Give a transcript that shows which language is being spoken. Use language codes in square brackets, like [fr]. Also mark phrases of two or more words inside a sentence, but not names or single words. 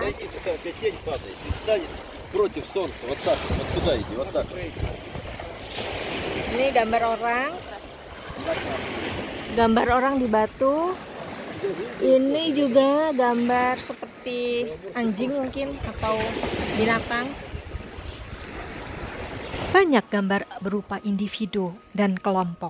[ru] отойди, сюда, у тебя тень падает. И станет против солнца. Вот так вот. Вот сюда иди, вот так. [id] Ini gambar orang. Gambar orang di batu. Ini juga gambar seperti anjing mungkin atau binatang. Banyak gambar berupa individu dan kelompok.